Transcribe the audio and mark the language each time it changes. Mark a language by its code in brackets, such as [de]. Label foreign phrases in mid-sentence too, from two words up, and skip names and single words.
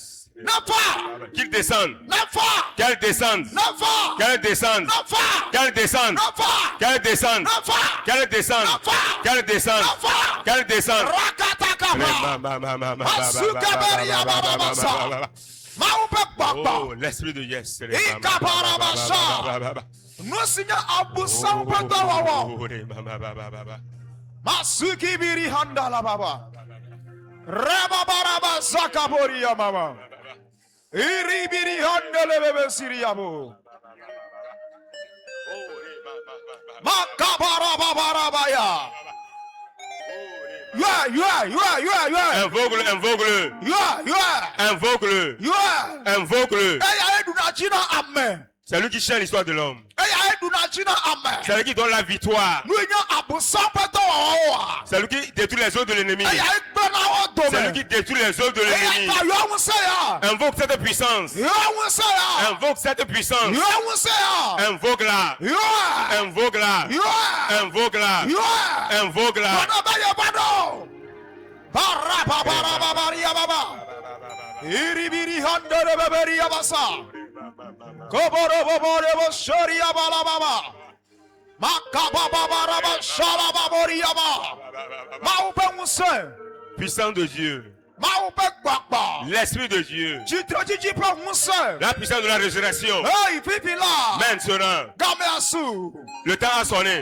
[fr] Qu'il descende. Qu'elle descende. Qu'elle descende. Qu'elle descende. Qu'elle descende. Qu'elle descende. Qu'elle descende. Qu'elle descende. Oh, l'esprit de yes. Masuki biri handa la baba. Raba baraba zakabori ya mama. Iri biri handa le bebe siriyamu. Makabara babara ya. Yeah. Invoque-le, invoque-le. Yeah. Invoque-le. Yeah. Invoque-le. Eya eduna china amen. C'est lui qui change l'histoire de l'homme. C'est lui qui donne la victoire. C'est lui qui détruit les œuvres de l'ennemi. C'est lui qui détruit les œuvres de l'ennemi. Invoque cette puissance. Invoque cette puissance. Invoque-la. Invoque-la. Invoque-la. Invoque-la. Iribiri handere beberi yabasa. Koboro bobore bo shori yabala baba. Makababa baraba shala babori yaba. Maupe muse. Puissance de Dieu. L'esprit de Dieu. La puissance de la résurrection. Maintenant. Le temps a sonné.